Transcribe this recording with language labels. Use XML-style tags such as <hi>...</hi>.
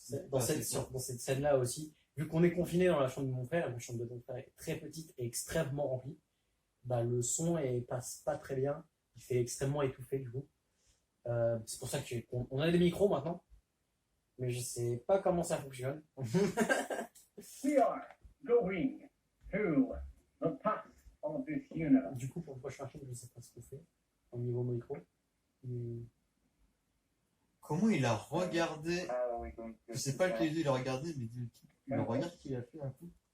<fr>Dans cette scène-là aussi, vu qu'on est confiné dans la chambre de mon frère, la chambre de mon frère est très petite et extrêmement remplie, bah, le son passe pas très bien, il fait extrêmement étouffé du coup. C'est pour ça qu'on a des micros maintenant, mais je sais pas comment ça fonctionne.</fr> <en>We are going to the past of this universe.</en> <fr>Du coup, pour le prochain film, je sais pas ce qu'on fait au niveau micro. Comment il a regardé?</fr> <en>How are we going to</en> <fr>Je sais pas lequel il a regardé, mais le regard qu'il a fait un coup.</fr>